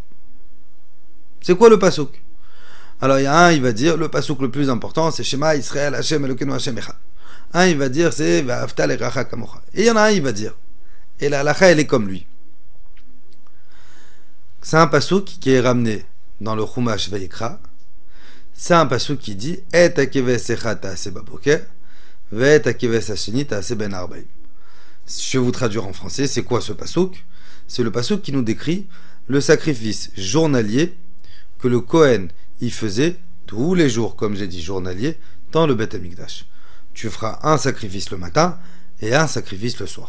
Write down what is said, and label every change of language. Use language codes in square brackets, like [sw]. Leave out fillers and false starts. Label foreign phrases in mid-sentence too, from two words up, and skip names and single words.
[fr] C'est quoi le pasouk? Alors il y a un, il va dire le pasouk le plus important c'est [he] שמע ישראל השם אלוקינו השם אחד. [fr] Un il va dire c'est [he] ואהבת לרעך כמוך. [fr] Et il y en a un il va dire, et la halacha elle est comme lui. C'est un pasouk qui est ramené dans le Chumash Vayikra. C'est un pasouk qui dit [he] את הכבש אחד תעשה בבוקר ואת הכבש השני תעשה בין ערבים. [fr] Je vais vous traduire en français, c'est quoi ce pasouk? C'est le pasouk qui nous décrit le sacrifice journalier que le Kohen y faisait tous les jours, comme j'ai dit journalier, dans le Beth Amikdash. Tu feras un sacrifice le matin et un sacrifice le soir.